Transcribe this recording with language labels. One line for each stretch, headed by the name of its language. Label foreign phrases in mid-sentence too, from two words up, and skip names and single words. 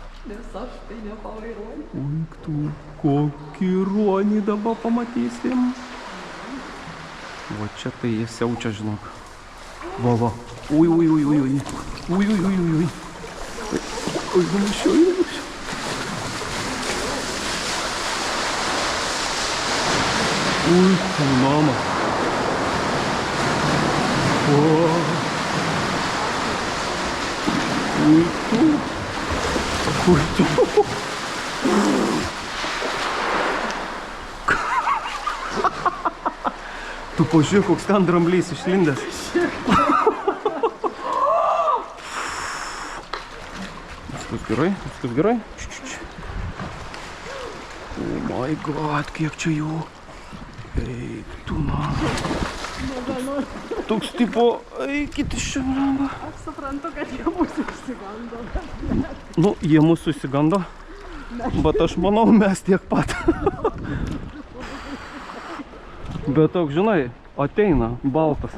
Lithuanian: nes aš tai nepavairuoju. Ui, tu, kokį ruonį dabar pamatysim. Va čia tai jis siaučia, žinok. Va, va. Ui, ui, ui, ui, ui. Ui, ui, ui, ui, ui. Ui, numušiau, numušiau. Ui, mama. O. Ui, tu. Ui, tu. Tu pažiūrėk, koks ten dramblys išlindęs. Viskas gerai, viskas gerai.
English: Oh my god,
Lithuanian: kiek čia jų. Eik, tu man. Toks tipo, eikit iš čia, blamba. Aš suprantu, kad jie mūsų išsigando. Nu, jie mūsų išsigando, bet aš manau, mes tiek pat. Bet toks, žinai, ateina baltas.